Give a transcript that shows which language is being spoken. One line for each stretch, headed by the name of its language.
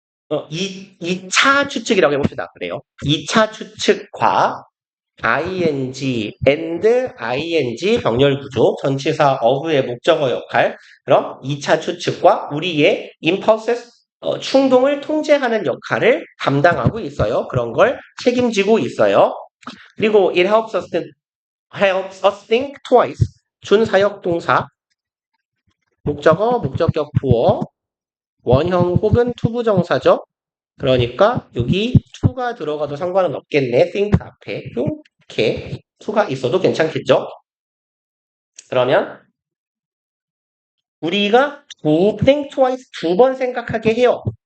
Korean: 2차 추측이라고 해봅시다. 그래요. 2차 추측과 ing, and, ing 병렬 구조, 전치사 of의 목적어 역할. 그럼 2차 추측과 우리의 impulses, 충동을 통제하는 역할을 담당하고 있어요. 그런 걸 책임지고 있어요. 그리고
English: it helps us think twice.
Korean: 준사역 동사, 목적어, 목적격 부어, 원형 혹은 투부정사죠. 그러니까 여기 to가 들어가도 상관은 없겠네. think 앞에 이렇게 to가 있어도 괜찮겠죠. 그러면 우리가
English: think twice
Korean: 두 번 생각하게 해요.